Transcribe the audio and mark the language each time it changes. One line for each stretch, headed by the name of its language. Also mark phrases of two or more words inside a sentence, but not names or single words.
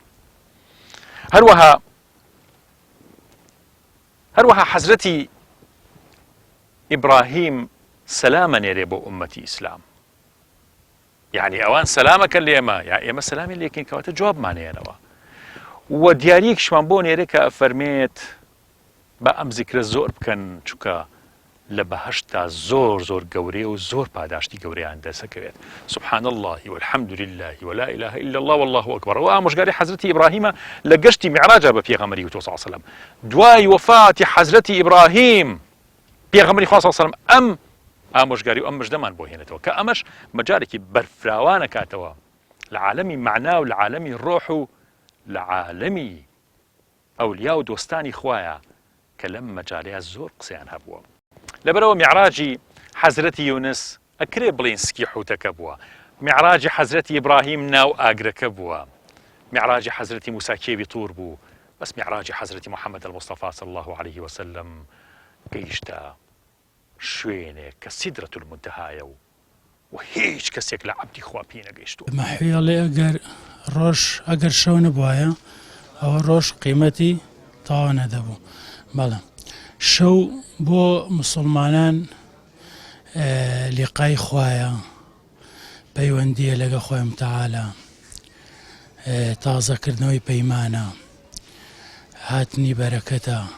Central Kurdish: هەروەها حەزرەتی ئیبراهیم سەلامە نێرێ بۆ ئومەتی ئیسلام یعنی ئەوان سەلامەکەن لە ئێمە یا ئێمە سەلامی لێکین کەواتە جوابمانێنەوە و دیاریەکشمان بۆ نێرێ کە ئەفەرمێت بە ئەم زیکرە زۆر بکەن چونکە لە بەهەشتا زۆر گەورەیە و زۆر پاداشتی گەورەیان دەسەکەوێت
Arabic: سبحان الله والحمد لله ولا إله إلا الله والله أكبر
Central Kurdish: و ئامۆژگاری حەزرەتی ئیبراهیمە لە گەشتی میعراجە بە پێغەمبەری وتۆ
Arabic: صلی الله عليه وسلم
Central Kurdish: دوای وەفاتی حەزرەتی ئیبراهیم پێغەمبەری خوا
Arabic: صلی الله عليه وسلم
Central Kurdish: ئەم ئامۆژگاری و ئەم مژدەمان بۆ هێنێتەوە کە ئەمەش مەجارێکی بەرفراوانە کاتەوە لە عالەمی معنا و لە عالەمی ڕۆح و لە عالەمی ئەولیا و دۆستانی خوایە کە لەم مەجالەیە زۆر قسەیان هەبووە لەبەرەوە میعراجی حەزرەتی یونس ئەکرێ بڵین سکی حوتەکە بووە میعراجی حەزرەتی ئیبراهیم ناو ئاگرەکە بووە میعراجی حەزرەتی موسا کێوی توور بوو بەس میعراجی حەزرەتی محەممەد
Arabic: المصطفى صلى الله عليه وسلم
Central Kurdish: گەیشتە شوێنێک کە سیدرەت المنتەهایە و هیچ کەسێک لە عەبدی خوا پێ نەگەیشتووە مەحویاڵێ ئەگەر شەو نەبوایە ئەوە ڕۆژ قیمەتی تاوا نەدەبوو بەڵام شەو بۆ مسلمانان لیقای خوایە پەیوەندیە لەگە خۆی متعالە تازەکردنەوەی پەیمانە هاتنی بەرەکەتە